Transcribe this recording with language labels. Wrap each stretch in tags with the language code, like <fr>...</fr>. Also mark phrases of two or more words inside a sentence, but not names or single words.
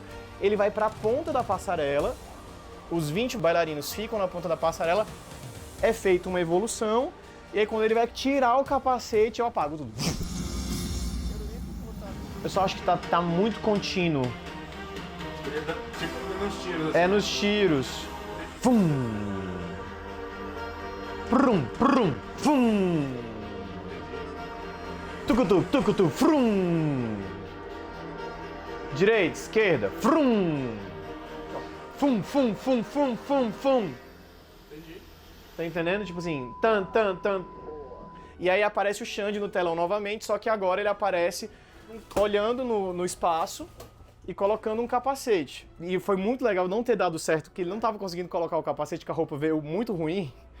<pt>Ele vai para a ponta da passarela, os 20 bailarinos ficam na ponta da passarela, é feita uma evolução, e aí quando ele vai tirar o capacete, eu apago tudo. Eu só acho que tá muito contínuo. Tipo nos tiros. É nos tiros. Fum! Prum, prum, fum! Tucutu, tucutu, frum! Direita, esquerda, frum! Fum, fum, fum, fum, fum, fum! Entendi. Tá entendendo? Tipo assim, tan, tan, tan. E aí aparece o Xande no telão novamente, só que agora ele aparece olhando no espaço e colocando um capacete. E foi muito legal não ter dado certo, porque ele não tava conseguindo colocar o capacete, que a roupa veio muito ruim.</pt>